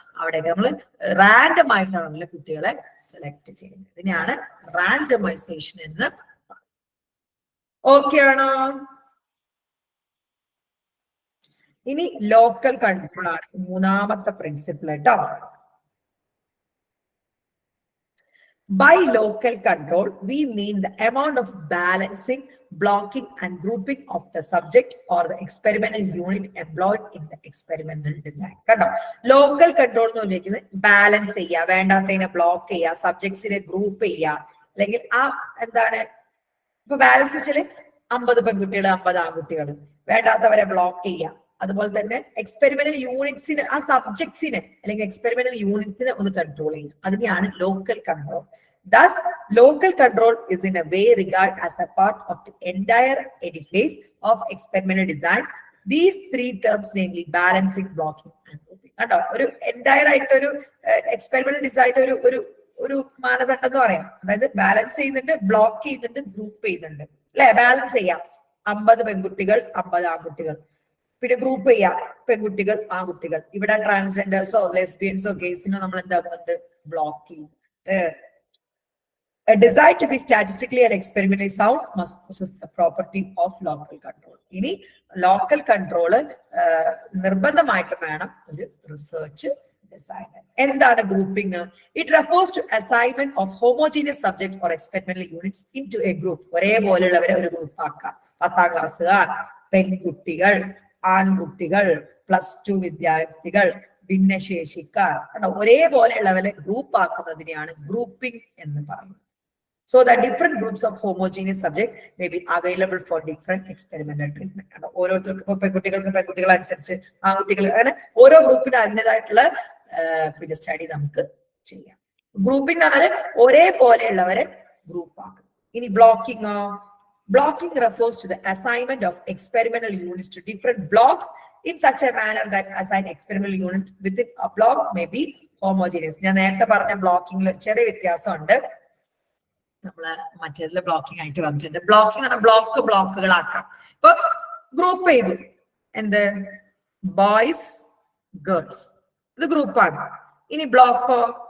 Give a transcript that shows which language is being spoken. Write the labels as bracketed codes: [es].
[ml] അവിടെ നമ്മൾ റാൻഡം ആയിട്ടാണ് കുട്ടികളെ സെലക്ട് ചെയ്യുന്നത്. ഇതിനെയാണ് റാൻഡമൈസേഷൻ എന്ന്. ഓക്കെ ആണോ? ഇനി ലോക്കൽ കൺട്രോൾ ആണ് മൂന്നാമത്തെ പ്രിൻസിപ്പിൾ കേട്ടോ. [en] By local control, we mean the amount of balancing, blocking and grouping of the subject or the experimental unit employed in the experimental design. [ml] കണ്ടോ, ലോക്കൽ കൺട്രോൾ എന്ന് പറഞ്ഞിരിക്കുന്നത് balance ചെയ്യുക, വേണ്ടാത്തതിനെ block ചെയ്യുക, സബ്ജക്ട്സിനെ group ചെയ്യുക, അല്ലെങ്കിൽ ആ എന്താണ് ഇപ്പൊ ബാലൻസ് വെച്ചാല് 50 പെൺകുട്ടികൾ 50 ആൺകുട്ടികൾ, വേണ്ടാത്തവരെ ബ്ലോക്ക് ചെയ്യുക. അതുപോലെ തന്നെ എക്സ്പെരിമെന്റൽ യൂണിറ്റ്സിന്, ആ സബ്ജക്ട്സിനെ അല്ലെങ്കിൽ എക്സ്പെരിമെന്റൽ യൂണിറ്റ്സിനെ ഒന്ന് കൺട്രോൾ ചെയ്യുക. അതിനെയാണ് local control. [en] Thus, local control is in a way regarded as a part of the entire edifice of experimental design. These three terms, namely balancing, blocking and grouping. [ml] കേട്ടോ. ഒരു entire ആയിട്ട് ഒരു experimental design ഒരു ഒരു ഒരു മാനദണ്ഡം എന്ന് പറയാം. അതായത് ബാലൻസ് ചെയ്യുന്നുണ്ട്, ബ്ലോക്ക് ചെയ്യുന്നുണ്ട്, ഗ്രൂപ്പ് ചെയ്യുന്നുണ്ട് അല്ലെ. ബാലൻസ് ചെയ്യാം 50 പെൺകുട്ടികൾ 50 ആൺകുട്ടികൾ, പിന്നെ ഗ്രൂപ്പ് ചെയ്യാം പെൺകുട്ടികൾ ആൺകുട്ടികൾ. ഇവിടെ ട്രാൻസ്ജെൻഡേഴ്സോ ലെസ്ബിയൻസോ ഗേസിനോ നമ്മൾ എന്താക്കുന്നുണ്ട്, ബ്ലോക്ക് ചെയ്യുന്നുണ്ട്. [en] A design to be statistically and experimentally sound must possess the property of local control. [ml] ഇനി ലോക്കൽ കൺട്രോള് നിർബന്ധമായിട്ട് വേണം ഒരു റിസർച്ച് ഡിസൈൻ. എന്താണ് grouping? [en] It refers to assignment of homogeneous subject or experimental units into a group. [ml] ഒരേപോലെയുള്ളവരെ ഒരു group ആക്കാം. 10ാം ക്ലാസ്സുകാർ, പെൺകുട്ടികൾ, ആൺകുട്ടികൾ, +2 വിദ്യാർത്ഥികൾ, ഭിന്നശേഷിക്കാർ, ഒരേപോലെയുള്ളവരെ ഗ്രൂപ്പ് ആക്കുന്നതിനെയാണ് ഗ്രൂപ്പിംഗ് എന്ന് പറയുന്നത്. [en] So that different groups of homogeneous subject may be available for different experimental treatment. [ml] ഓരോരുത്തർക്കും പെൺകുട്ടികൾക്ക് പെൺകുട്ടികൾ അനുസരിച്ച്, ആൺകുട്ടികൾ, അങ്ങനെ ഓരോ ഗ്രൂപ്പിന് അതിൻ്റെതായിട്ടുള്ള പിന്നെ സ്റ്റഡി നമുക്ക് ചെയ്യാം. ഗ്രൂപ്പിംഗ് എന്ന് പറഞ്ഞാൽ ഒരേപോലെയുള്ളവരെ ഗ്രൂപ്പ് ആക്കും. ഇനി ബ്ലോക്കിംഗോ? [en] Blocking refers to the assignment of experimental units to different blocks in such a manner that assigned experimental unit within a block may be homogeneous. [ml] ഞാൻ നേരത്തെ പറഞ്ഞ ബ്ലോക്കിംഗിൽ ചെറിയ വ്യത്യാസമുണ്ട്. നമ്മള് മറ്റേതില് ബ്ലോക്കിംഗ് ആയിട്ട് വന്നിട്ടുണ്ട്. ബ്ലോക്കിംഗ് എന്ന് പറഞ്ഞാൽ ബ്ലോക്കുകളാക്കാം. ഇപ്പൊ ഗ്രൂപ്പ് ചെയ്തു, എന്ത്, ബോയ്സ് ഗേൾസ്, ഇത് ഗ്രൂപ്പാണ്. ഇനി ബ്ലോക്കോ?